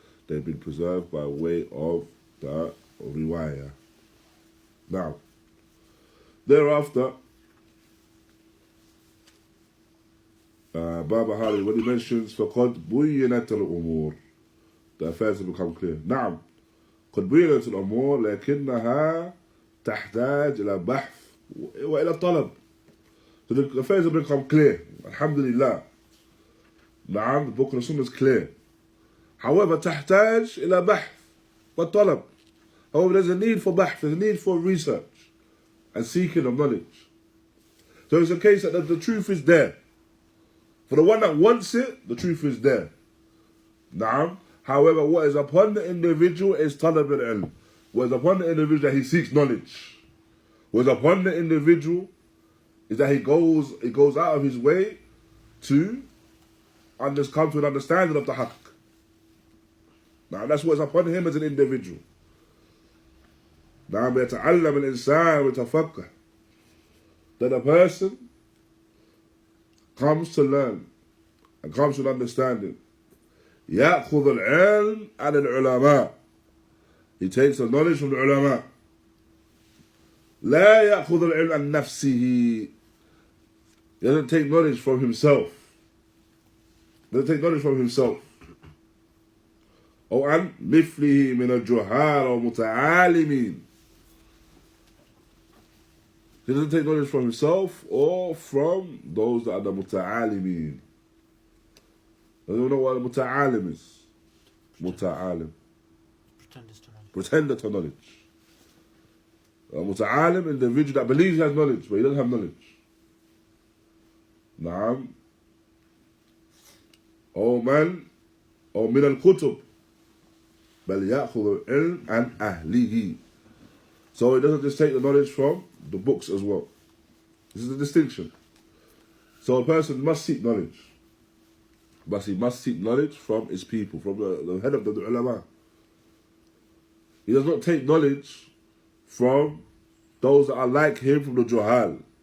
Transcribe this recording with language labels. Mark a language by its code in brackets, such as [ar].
[en] They've been preserved by way of the riwayah. Now, thereafter, Barbahārī, when he mentions [ar] فَقَدْ بُيِّنَتْ الْأُمُورِ, [en] the affairs have become clear. [ar] نعم قد بُيِّنَتْ الْأُمُورِ لكنها تحتاج إلى بحث وإلى طلب. [en] So the affairs have become clear. Alhamdulillah. نعم, the book and the sunnah is clear. [ar] However, تحتاج إلى بحث وطلب. [en] However, there's a need for bahth, there's a need for research and seeking of knowledge. So it's a case that the truth is there. For the one that wants it, the truth is there. Naam. However, what is upon the individual is talab al-ilm. What is upon the individual that he seeks knowledge. What is upon the individual is that he goes out of his way to come to an understanding of the haqq. Now that's what's upon him as an individual. [ar] Now يتعلم الإنسان ويتفقه. [en] That a person comes to learn and comes to an understanding. [ar] يأخذ العلم عن العلماء. [en] He takes the knowledge from the ulama. [ar] لا يأخذ العلم عن نفسه. [en] He doesn't take knowledge from himself. He doesn't take knowledge from himself. [ar] أو عن مثله من الجهال أو متعالمين. [en] He doesn't take knowledge from himself or from those that are the muta'alimin. I don't know what a muta'alim is. Muta'alim. Pretender to knowledge. A muta'alim, individual that believes he has knowledge, but he doesn't have knowledge. [ar] نعم أو من الكتب بل يأخذ العلم عن أهله. [en] So it doesn't just take the knowledge from the books as well. This is the distinction. So a person must seek knowledge. But he must seek knowledge from his people, from the head of the ulama. He does not take knowledge from those that are like him from the juhal.